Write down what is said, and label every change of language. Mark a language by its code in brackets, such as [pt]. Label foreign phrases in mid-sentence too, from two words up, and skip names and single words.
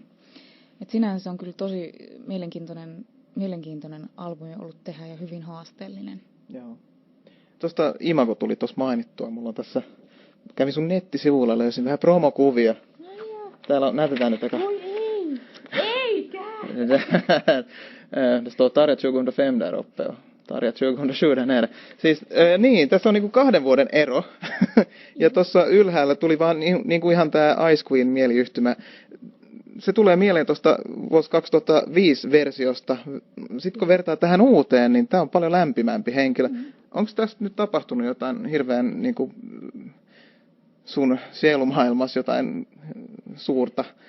[fi] Et sinänsä se on kyllä tosi mielenkiintoinen albumi ollut tehdä ja hyvin haasteellinen. Joo. Tuosta imago tuli tuossa mainittua. Mulla on tässä, kävin sun nettisivuilla, löysin vähän promokuvia. Täällä näytetään nyt aika... Oi ei! Eikä! [sv] Det står Tarja 2005 där uppe och Tarja 2007 där nere. [fi] Siis niin, tässä on niinku 2 vuoden ero. Ja tuossa ylhäällä tuli vaan niinku ihan tää [en] Ice Queen [fi] mieliyhtymä. Se tulee mieleen tuosta vuosi 2005 versiosta. Sitten kun vertaa tähän uuteen, niin tää on paljon lämpimämpi henkilö. Onko tässä nyt tapahtunut jotain hirveän niinku sun sielumaailmassa jotain suurta?